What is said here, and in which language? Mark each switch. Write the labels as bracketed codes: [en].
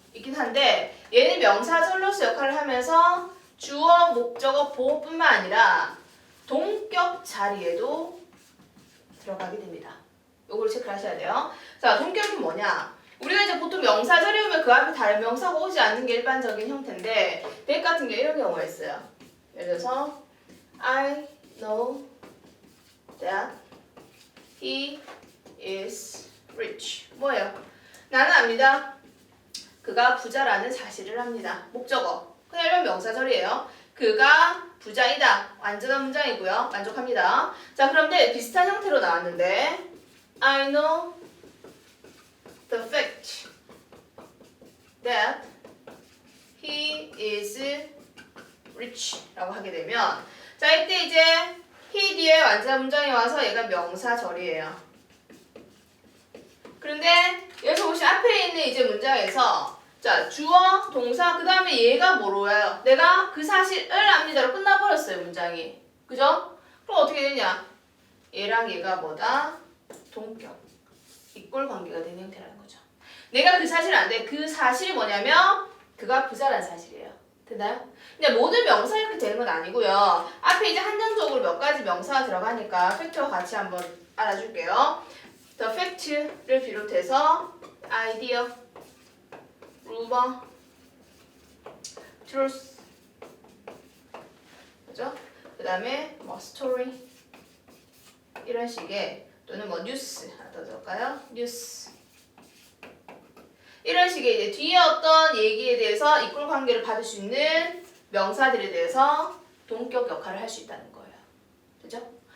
[ko] 있긴 한데 얘는 명사절로서 역할을 하면서 주어, 목적어, 보어뿐만 아니라 동격 자리에도 들어가게 됩니다. 요걸 체크를 하셔야 돼요. 자, 동격이 뭐냐? 우리가 이제 보통 명사절이 오면 그 앞에 다른 명사가 오지 않는 게 일반적인 형태인데 that 같은 경우 이런 경우가 있어요. 예를 들어서 [en] I know that he is rich. [ko] 뭐예요? 나는 압니다. 그가 부자라는 사실을 합니다. 목적어. 그냥 일반 명사절이에요. 그가 부자이다. 완전한 문장이고요. 만족합니다. 자, 그런데 비슷한 형태로 나왔는데 [en] I know the fact that he is rich [ko] 라고 하게 되면 자, 이때 이제 he 뒤에 완전한 문장이 와서 얘가 명사절이에요. 그런데 여기서 보시 앞에 있는 이제 문장에서 자, 주어, 동사, 그 다음에 얘가 뭐로 와요? 내가 그 사실을 압니다로 끝나버렸어요, 문장이. 그죠? 그럼 어떻게 되냐? 얘랑 얘가 뭐다? 동격. 이꼴 관계가 되는 형태라는 거죠. 내가 그 사실을 안 돼. 그 사실이 뭐냐면 그가 부자라는 사실이에요. 됐나요? 근데 모든 명사 이렇게 되는 건 아니고요. 앞에 이제 한정적으로 몇 가지 명사가 들어가니까 팩트와 같이 한번 알아줄게요. The fact를 비롯해서 idea, rumor, truth, 그죠? 그 다음에 뭐 story 이런 식의 또는 뭐 뉴스 하나 더 들을까요? 뉴스 이런 식의 이제 뒤에 어떤 얘기에 대해서 이꼴 관계를 받을 수 있는 명사들에 대해서 동격 역할을 할 수 있다는 거예요. 그죠?